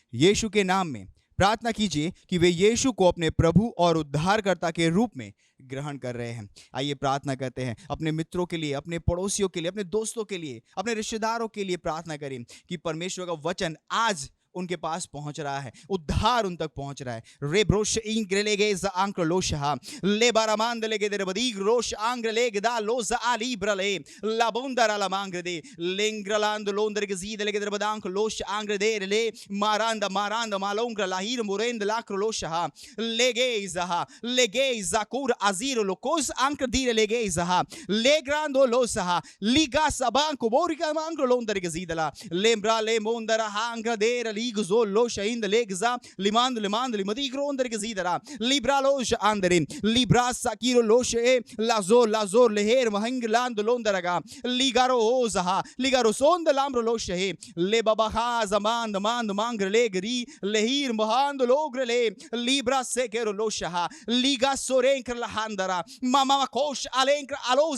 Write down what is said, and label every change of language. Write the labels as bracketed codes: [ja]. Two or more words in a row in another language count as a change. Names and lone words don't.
[hi] यीशु के नाम में प्रार्थना कीजिए कि वे यीशु को अपने प्रभु और उद्धारकर्ता के रूप में ग्रहण कर रहे हैं। आइए प्रार्थना करते हैं अपने मित्रों के लिए, अपने पड़ोसियों के लिए, अपने दोस्तों के लिए, अपने रिश्तेदारों के लिए प्रार्थना करें कि परमेश्वर का वचन आज उनके पास पहुंच रहा है, उद्धार उन तक पहुंच रहा है। रे ब्रोश इंग्रेलेगे ज आंक्र लोशहा ले बारामांद लेगे दे बदी रोश आंग्रेलेगे दा लोज आली ब्रले लाबोंदर आला मांग्रे दे लेंग्रलांद लोंदर के जीद लेगे दे बदांक लोश आंग्रे दे ले मारांद मालोंग्र लाहिर मुरेंद लाक्र लोशहा लेगे जाकुर अजीर लोकोस आंक्र दीरे लेगे जहा लेग्रांदो लोसहा लीगा सबांको बोरिका मांग्र लोंदर के जीदला लेम्ब्रा ले मोंदर हांग्र दे ligo lo shain de legza limand limadi gronder gezidara libra lo andere libra sakiro lo she lazor leher mahingland londaraga ligaro ozaha ligaro son de lambro lo she le babaha zaman mand mangre legri lehir mohand logrele libra sekero lo shaha liga sorenkr lahandara mama kosh alenkr aloz